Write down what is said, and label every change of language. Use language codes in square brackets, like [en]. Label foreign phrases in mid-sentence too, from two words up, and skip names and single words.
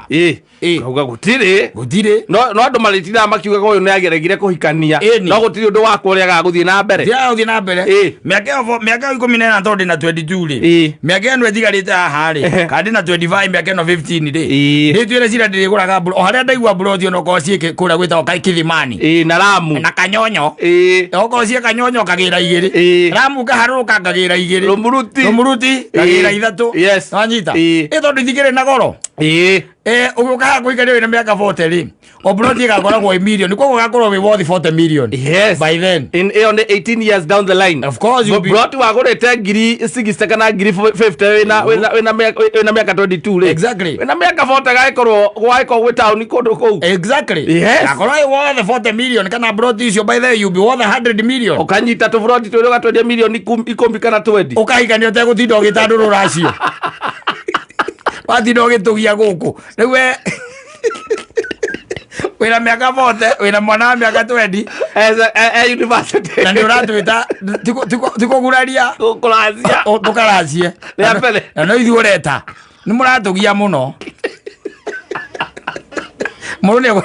[ki] kauga gũtirĩ no andũ marĩtiraga makiugaga ũyũ nĩ ageregire kũhikania no gũtirĩ ũndũ wakwa ũrĩa agagũthiĩ na mbere mĩaka 14 tondũ ndĩ na 22 rĩ mĩaka ĩno ĩtigarĩte haha rĩ kana ndĩ na 25 mĩaka ĩno 15 rĩ ndĩtuĩre cira ndĩrĩgũraga o harĩa ndaigua mburoti ono korwo ciĩ kũrĩa gwĩtagwo Kithimani na Lamu na Kanyonyo okorwo ciĩ Kanyonyo kagĩra 2 Lamu kaharũrũka kagĩra 2 Rũmuruti kagĩra 3 wanyita tondũ itikĩrĩ na goro ũgĩũka haha kũhikania wĩna mĩaka 40 rĩ o buroti ĩgakoragwo ĩ million koguo gakorwo wĩ [en] worth 40 million by then [ki] ĩyo nĩ [en] 18 years down the line of course [ki] buroti wagũrĩte ngiri 60 kana ngiri 50 wĩna mĩaka 22 rĩ [en] exactly [ki] wĩna mĩaka 40 gagĩkorwo gwĩ taũni kũndũ kũu [en] exactly [ki] gakorwo ĩ [en] worth 40 million [ki] kana buroti icio [en] by then you be worth 100 million [ki] ũkanyita tũburoti twĩrĩ ũgatwendia million 10 kana 20 ũkahikania ũtegũtinda ũgĩtandũrũra acio watinda ũgĩtũgia gũkũ rĩu wĩna mĩaka 40 wĩna mwana wa mĩaka 20 university na nĩ ũratwĩta tikũguraria tũkaracie na no ithuĩ ũreta nĩ mũratũgia mũno mũndũ nĩ